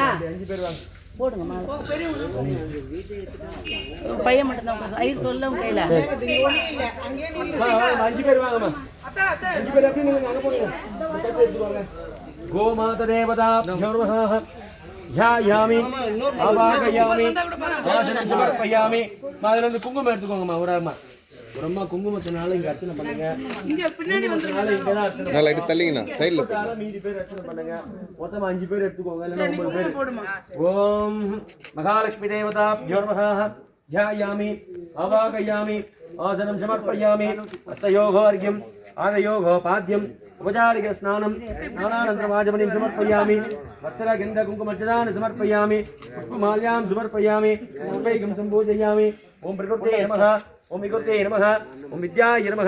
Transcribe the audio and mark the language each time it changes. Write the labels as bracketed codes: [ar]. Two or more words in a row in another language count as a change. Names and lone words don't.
[ta] 5 பேர் வாங்க. போடுங்க மாலை. பையன் மட்டும் தான் ஐயர் சொல்ல கையில 5 பேர் வாங்கம்மா. 5 பேர் எப்படி நீங்க அங்க போடுங்க. [sa] गोमाता देवता ध्यायामि आवाहयामि आसनं समर्पयामि [ta] அதுல இருந்து குங்குமம் எடுத்துக்கோங்கம்மா ஒரு அம்மா குங்குமத்தினால இங்க அர்ச்சனை பண்ணுங்க இங்க பின்னாடி வந்தனால இங்க தான் அர்ச்சனை நல்லா இடி தள்ளிங்கனா சைடுல போடுங்க மீதி பேர் அர்ச்சனை பண்ணுங்க மொத்தமா 5 பேர் எடுத்துக்கோங்க இல்ல 9 பேர் [sa] ओम् महालक्ष्मी देवताभ्यो नमः ध्यायामि आवाहयामि आसनं समर्पयामि अस्तयोः अर्घ्यम् आदयोः पाद्यम् उपचारिक स्नानं स्नानानन्तरं वाजमणिं समर्पयामि वस्त्रगन्धकुङ्कुमर्चनानि समर्पयामि पुष्पमाल्यां समर्पयामि पुष्पैकं सम्पूजयामि ओम प्रकृते नमः ओम विकृते नमः ओम विद्याय नमः